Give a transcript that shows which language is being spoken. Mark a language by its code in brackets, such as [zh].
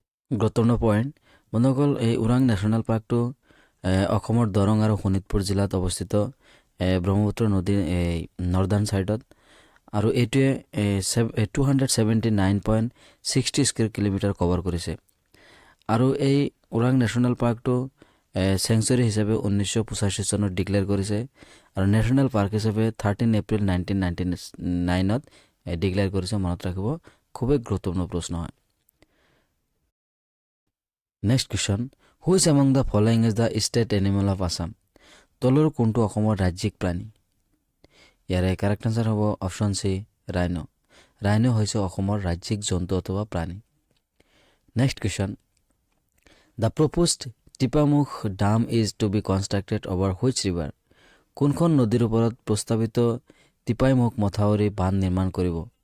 [as] গুৰুত্বপূৰ্ণ পইণ্ট বন্ধুসকল, এই ওৰাং নেশ্যনেল পাৰ্কটো অসমৰ দৰং আৰু শোণিতপুৰ জিলাত অৱস্থিত ব্ৰহ্মপুত্ৰ নদীৰ নৰ্দাৰ্ণ ছাইডত, আৰু এইটোৱে 279.60 স্কুৱেৰ কিলোমিটাৰ কভাৰ কৰিছে। আৰু এই ওৰাং নেশ্যনেল পাৰ্কটো চেংচুৰী হিচাপে 1985 চনত ডিক্লেয়াৰ কৰিছে, আৰু নেশ্যনেল পাৰ্ক হিচাপে 13 এপ্ৰিল 1999ত ডিক্লেয়াৰ কৰিছে। মনত ৰাখিব, খুবেই গুৰুত্বপূৰ্ণ প্ৰশ্ন হয়। [en] Next question, which among the following is the state animal of Assam? [as] তলৰ কোনটো অসমৰ ৰাজ্যিক প্ৰাণী? ইয়াৰে [en] correct answer [as] হ'ব অপশ্যন চি ৰাইনো। ৰাইনো হৈছে অসমৰ ৰাজ্যিক জন্তু অথবা প্ৰাণী। [en] Next question, the proposed Tipaimukh dam is to be constructed over which river? [as] কোনখন নদীৰ ওপৰত প্ৰস্তাৱিত টিপাইমুখ মথাউৰি বান্ধ নিৰ্মাণ কৰিব?